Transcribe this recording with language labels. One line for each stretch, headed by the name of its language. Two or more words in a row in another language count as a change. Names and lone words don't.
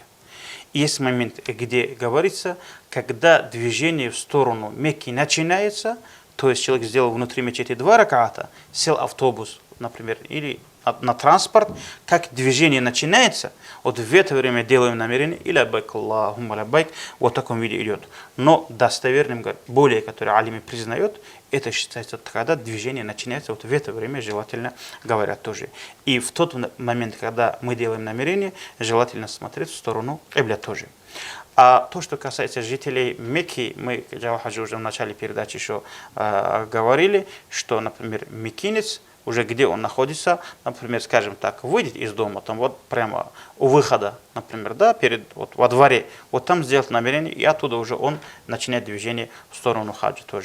Russian: И есть момент, где говорится, когда движение в сторону Мекки начинается, то есть человек сделал внутри мечети 2 раката, сел автобус, например, или на транспорт, как движение начинается, вот в это время делаем намерение, и
Arabic: лаббайк Аллахумма лаббайк,
Russian: вот в таком виде идет. Но достоверным, более, который алимы признает, это считается, когда движение начинается, вот в это время желательно говорят тоже. И в тот момент, когда мы делаем намерение, желательно смотреть в сторону кибля тоже. А то, что касается жителей Мекки, мы, Джавад Хаджи, уже в начале передачи еще говорили, что, например, меккинец, уже где он находится, например, скажем так, выйдет из дома, там вот прямо у выхода, например, да, вот во дворе, вот там сделать намерение, и оттуда уже он начинает движение в сторону хаджа тоже.